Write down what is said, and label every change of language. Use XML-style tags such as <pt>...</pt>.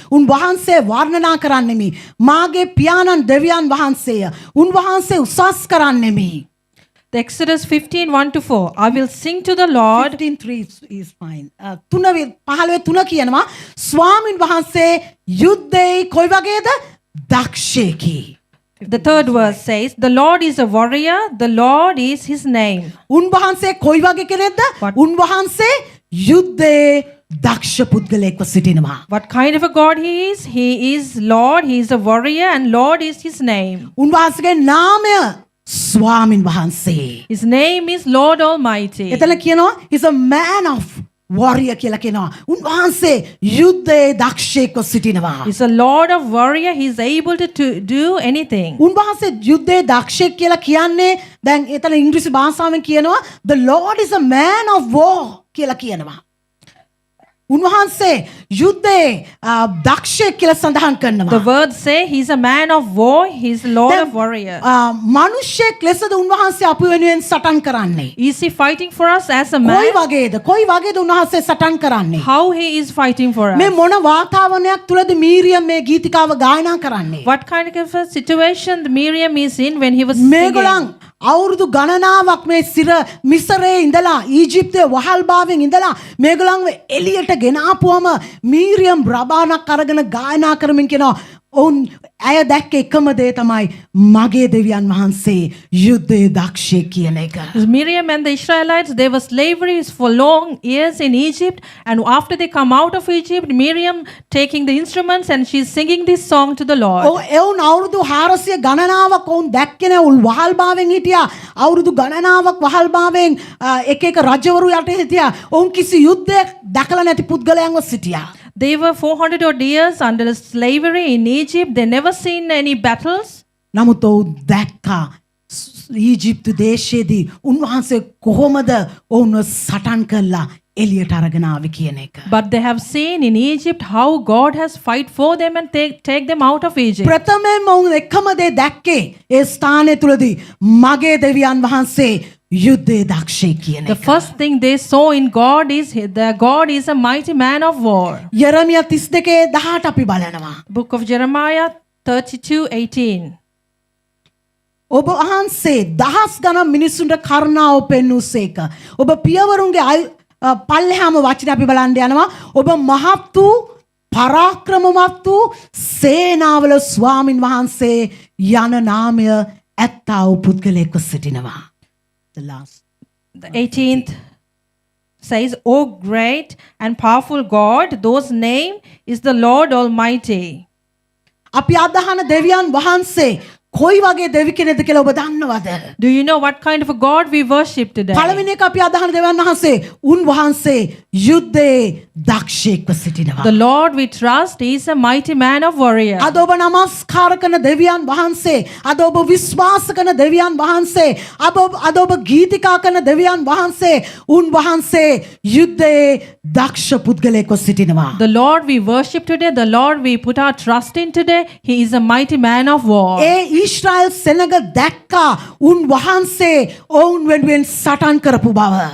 <si>උන්වහන්සේ වර්ණනා කරන්නෙමි. මාගේ පියාණන් දෙවියන් වහන්සේය. උන්වහන්සේ උසස් කරන්නෙමි.</si> <en>The Exodus 15 1 to 4. I will sing to the Lord. 15:3 is fine.</en> <si>15 කියනවා ස්වාමින් වහන්සේ යුද්ධේ කොයි වගේද? දක්ෂයෙකි.</si> <en>The third verse says, "The Lord is a warrior, the Lord is His name."</en> <si>උන්වහන්සේ කොයි වගේ කෙනෙක්ද?</si> <en>What?</en> <si>උන්වහන්සේ යුද්ධේ දක්ෂ පුද්ගලයෙක්ව සිටිනවා.</si> <en>What kind of a God He is? He is Lord, He is a warrior, and Lord is His name.</en> <si>උන්වහන්සේගේ නාමය ස්වාමින් වහන්සේ.</si> <en>His name is Lord Almighty.</en> <si>එතන කියනවා</si> <en>is a man of</en> <si>warrior කියලා කියනවා. උන්වහන්සේ යුද්ධයේ දක්ෂයෙක්ව සිටිනවා.</si> <en>He's a Lord of warrior. He's able to do anything.</en> <si>උන්වහන්සේ යුද්ධයේ දක්ෂයෙක් කියලා කියන්නේ දැන් එතන ඉංග්‍රීසි භාෂාවෙන් කියනවා</si> <en>the Lord is a man of war</en> <si>කියලා කියනවා. උන්වහන්සේ යුද්ධයේ දක්ෂයෙක් කියලා සඳහන් කරනවා.</si> <en>The words say he's a man of war. He's a Lord of warrior.</en> <si>මිනිස්සෙක් ලෙසද උන්වහන්සේ අපි වෙනුවෙන් සටන් කරන්නේ.</si> <en>Is he fighting for us as a</en> <si>කොයි</si> <en>man?</en> <si>වගේද උන්වහන්සේ සටන් කරන්නේ.</si> <en>How he is fighting for</en> <si>මේ</si> <en>us?</en> <si>මොන වාතාවරණයක් තුලද මීරියම් මේ ගීතිකාව ගායනා කරන්නේ.</si> <en>What kind of a situation Miriam is in when he was singing?</en> <si>මේගොල්ලන් අවුරුදු ගණනාවක් මේ මිසරේ ඉඳලා ඊජිප්තේ වහල්භාවයෙන් ඉඳලා මේගොල්ලන්ව එළියට ගෙන ආපුවම මීරියම් රබානක් අරගෙන ගායනා කරමින් කියනවා ඔවුන් ඇය දැක්ක එකම දේ තමයි මගේ දෙවියන් වහන්සේ යුද්ධයේ දක්ෂයෙක් කියන එක.</si> <en>Miriam and the Israelites, they were slaveries for long years in Egypt, and after they come out of Egypt, Miriam taking the instruments and she's singing this song to the Lord.</en> <si>එවුන් අවුරුදු 400 ගණනාවක් ඔවුන් දැක්කේ නැහැ. උන් වහල්භාවයෙන් හිටියා. අවුරුදු ගණනාවක් වහල්භාවයෙන් එක එක රජවරු යටේ හිටියා. ඔවුන් කිසි යුද්ධයක් දැකලා නැති පුද්ගලයන්ව සිටියා.</si> <en>They were 400 odd years under slavery in Egypt. They never seen any battles.</en> <si>නමුත් ඔවුන් දැක්කා ඊජිප්තු දේශයේදී උන්වහන්සේ කොහොමද ඔවුන්ව සටන් කළා එළියට අරගෙන ආවේ කියන එක.</si> <en>But they have seen in Egypt how God has fight for them and take them out of Egypt.</en> <si>ප්‍රථමයෙන්ම ඔවුන් එකම දේ දැක්කේ ඒ ස්ථානය තුලදී මගේ දෙවියන් වහන්සේ යුද්ධයේ දක්ෂයෙක් කියන</si> <en>The</en> <si>එක.</si> <en>first thing they saw in God is that God is a mighty man of war.</en> <si>යරමියා 32:18 අපි බලනවා.</si> <en>Book of Jeremiah 32:18.</en> <si>ඔබ වහන්සේ දහස් ගණන් මිනිසුන්ට කරුණාව පෙන්වූසේක. ඔබ පියවරුන්ගේ පල්ලෙහාම වචන අපි බලන්න යනවා. ඔබ මහත් වූ පරාක්‍රමවත් වූ සේනාවල ස්වාමින් වහන්සේ යන නාමය ඇත්තා වූ පුද්ගලයෙක්ව සිටිනවා.</si> <en>The last. The 18th says, O great and powerful God, whose name is the Lord Almighty.</en> <si>අපි අදහන දෙවියන් වහන්සේ කොයි වගේ දෙවි කෙනෙක්ද කියලා ඔබ දන්නවද?</si> <en>Do you know what kind of a God we worship today?</en> <si>පළවෙනි එක අපි අදහන දෙවියන් වහන්සේ උන්වහන්සේ යුද්ධයේ දක්ෂයෙක්ව සිටිනවා.</si> <en>The Lord we trust is a mighty man of warrior.</en> <si>අද ඔබ නමස්කාර කරන දෙවියන් වහන්සේ, අද ඔබ විශ්වාස කරන දෙවියන් වහන්සේ, අද ඔබ ගීතිකා කරන දෙවියන් වහන්සේ, උන්වහන්සේ යුද්ධයේ දක්ෂ පුද්ගලයෙක්ව සිටිනවා.</si> <en>The Lord we worship today, the Lord we put our trust in today, he is a mighty man of war.</en> <si>Israel සෙනග දැක්කා උන්වහන්සේ ඔවුන් වෙනුවෙන් සටන් කරපු බව.</si>